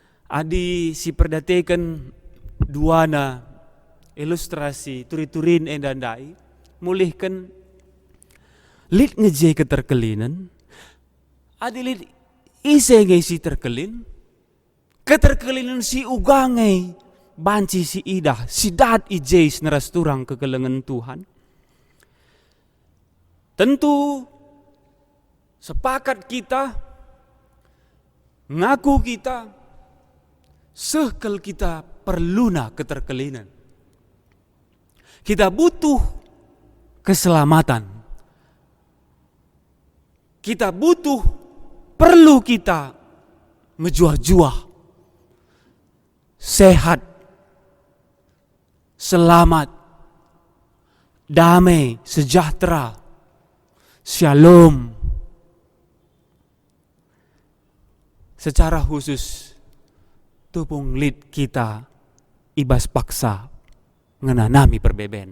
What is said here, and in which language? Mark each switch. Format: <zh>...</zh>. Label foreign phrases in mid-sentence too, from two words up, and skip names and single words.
<btx>adi si perdateken duana ilustrasi turi-turin endandai mulihkan lit ngeje keterkelinan adi lit ise si terkelin keterkelinan si ugangai banci si idah si dat ijeis nerasturang kekelengan Tuhan.</btx> <id>Tentu sepakat kita,</id> <btx>ngaku kita, sekel kita perluna keterkelinan.</btx> <id>Kita butuh keselamatan. Kita butuh, perlu kita menjuah-juah, sehat, selamat, damai, sejahtera, shalom. Secara khusus</id> <btx>tupung lid kita ibas paksa ngenanami perbeben.</btx>